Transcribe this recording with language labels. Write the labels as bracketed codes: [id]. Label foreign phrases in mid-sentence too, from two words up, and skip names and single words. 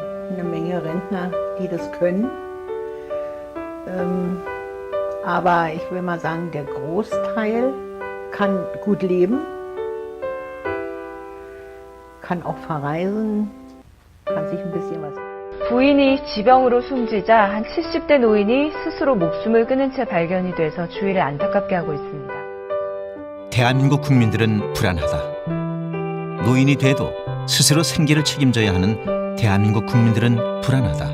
[de] eine Menge Rentner, die das können. Aber ich will mal sagen, der Großteil kann gut leben, kann auch verreisen, kann sich ein bisschen was. [ko] 부인이 지병으로 숨지자 한 70대 노인이 스스로 목숨을 끊은 채 발견이 돼서 주위를 안타깝게 하고 있습니다. 대한민국 국민들은 불안하다. 노인이 돼도 스스로 생계를 책임져야 하는 대한민국 국민들은 불안하다.